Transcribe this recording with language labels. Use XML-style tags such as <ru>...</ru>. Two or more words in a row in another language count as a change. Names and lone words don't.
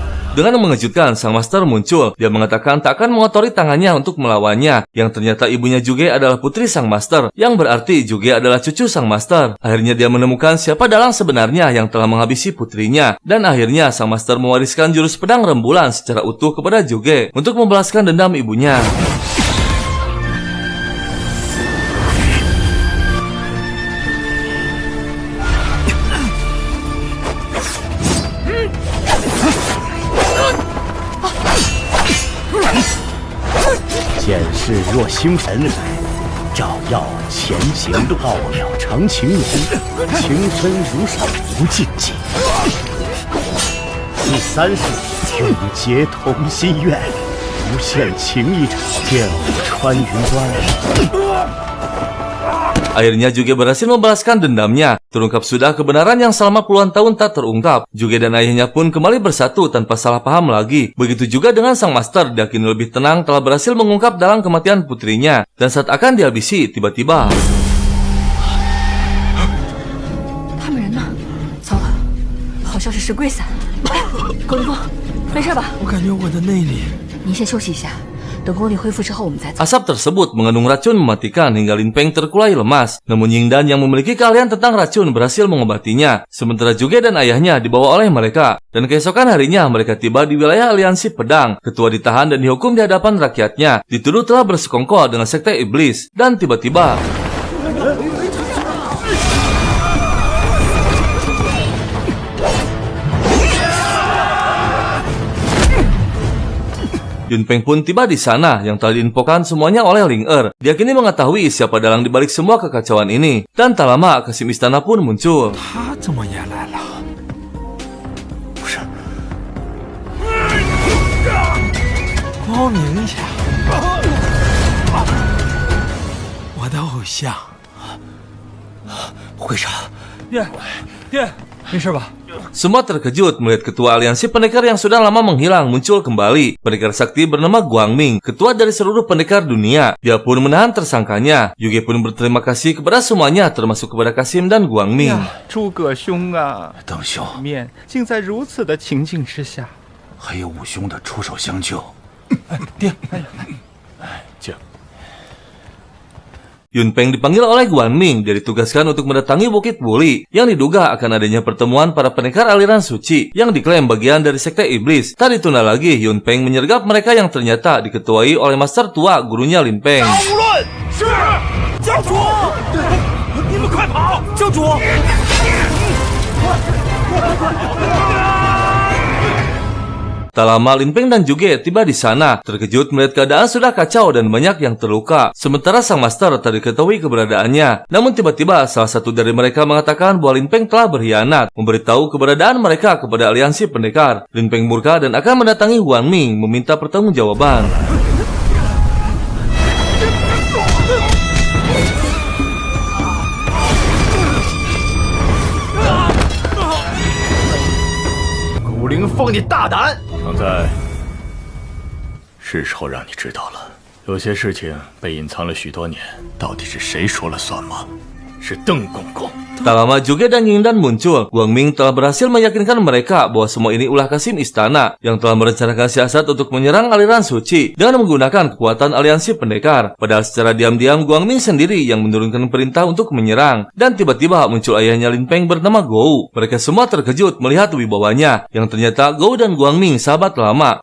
<id>Dengan mengejutkan, sang master muncul. Dia mengatakan tak akan mengotori tangannya untuk melawannya. Yang ternyata ibunya Juge adalah putri sang master, yang berarti Juge adalah cucu sang master. Akhirnya dia menemukan siapa dalang sebenarnya yang telah menghabisi putrinya. Dan akhirnya sang master mewariskan jurus pedang rembulan secara utuh kepada Juge untuk membalaskan dendam ibunya.</id> <zh>见势若星辰，照耀前行路，傲了成情人，情深如水无尽境。第三世永结同心愿，无限情意长，剑舞穿云端。</zh> <id>Akhirnya Juge berhasil membalaskan dendamnya. Terungkap sudah kebenaran yang selama puluhan tahun tak terungkap. Juge dan ayahnya pun kembali bersatu tanpa salah paham lagi. Begitu juga dengan sang master, dia kini lebih tenang telah berhasil mengungkap dalang kematian putrinya. Dan saat akan dihabisi, tiba-tiba</id> <zh>他们人呢？糟了，好像是石龟散。龚凌风，没事吧？我感觉我的内力。您先休息一下，等功力恢复之后我们再走。</zh> <id>asap tersebut mengandung racun mematikan hingga Lin Peng terkulai lemas. Namun Yingdan yang memiliki keahlian tentang racun berhasil mengobatinya. Sementara Juge dan ayahnya dibawa oleh mereka. Dan keesokan harinya mereka tiba di wilayah aliansi pedang. Ketua ditahan dan dihukum di hadapan rakyatnya. Dituduh telah bersekongkol dengan sekte iblis. Dan tiba-tiba Yun Peng pun tiba di sana yang telah diinfokan semuanya oleh Ling Er. Dia kini mengetahui siapa dalang dibalik semua kekacauan ini. Dan tak lama Kasim Istana pun muncul.</id> <zh>他怎么也来了？不是，光明一下，我的偶像。会长，爹，没事吧？</zh> <id>Semua terkejut melihat ketua aliansi pendekar yang sudah lama menghilang muncul kembali. Pendekar sakti bernama Guangming, ketua dari seluruh pendekar dunia. Dia pun menahan tersangkanya. Yuge pun berterima kasih kepada semuanya, termasuk kepada Kasim dan Guangming.</id> <zh>诸葛兄啊，邓兄，面竟在如此的情境之下，还有五兄的出手相救。爹，请。</zh> <id>Yun Peng dipanggil oleh Guangming. Dia ditugaskan untuk mendatangi Bukit Wuli yang diduga akan adanya pertemuan para pendekar aliran suci yang diklaim bagian dari sekte iblis. Tak ditunda lagi, Yun Peng menyergap mereka yang ternyata diketuai oleh master tua gurunya Lin Peng.</id> <zh>是教主，你们快跑！教主，</zh> <id>Tak lama Lin Peng dan Juge tiba di sana. Terkejut melihat keadaan sudah kacau dan banyak yang terluka. Sementara sang master tak diketahui keberadaannya. Namun tiba-tiba salah satu dari mereka mengatakan bahwa Lin Peng telah berkhianat, memberitahu keberadaan mereka kepada aliansi pendekar. Lin Peng murka dan akan mendatangi Guangming meminta pertanggungjawaban.</id> <zh>古灵凤，你大胆！常在，是时候让你知道了，有些事情被隐藏了许多年，到底是谁说了算吗？是邓公公。</zh> <id>Tak lama Juge dan Yingdan muncul. Guangming telah berhasil meyakinkan mereka bahwa semua ini ulah Kasim Istana yang telah merencanakan siasat untuk menyerang aliran suci dengan menggunakan kekuatan aliansi pendekar. Padahal secara diam-diam Guangming sendiri yang menurunkan perintah untuk menyerang. Dan tiba-tiba muncul ayahnya Lin Peng bernama Gou. Mereka semua terkejut melihat wibawanya yang ternyata Gou dan Guangming sahabat lama.</id>